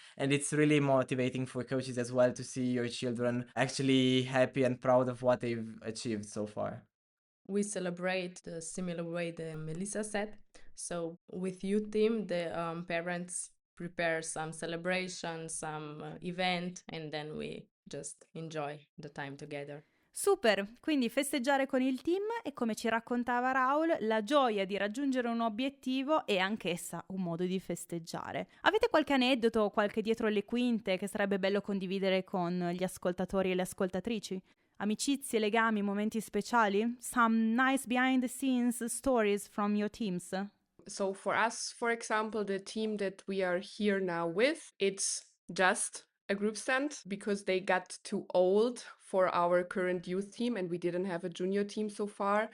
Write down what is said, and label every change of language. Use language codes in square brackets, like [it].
[en] And it's really motivating for coaches as well to see your children actually happy and proud of what they've achieved so far. We celebrate the similar way that Melissa said. So with youth team, the parents prepare some celebration, some event, and then we just enjoy the time together. [it] Super, quindi festeggiare con il team e come ci raccontava Raul, la gioia di raggiungere un obiettivo è anch'essa un modo di festeggiare. Avete qualche aneddoto o qualche dietro le quinte che sarebbe bello condividere con gli ascoltatori e le ascoltatrici? Amicizie, legami, momenti speciali? [en] Some nice behind the scenes stories from your teams? So for us, for example, the team that we are here now with, it's just a group stand because they got too old for our current youth team and we didn't have a junior team so far.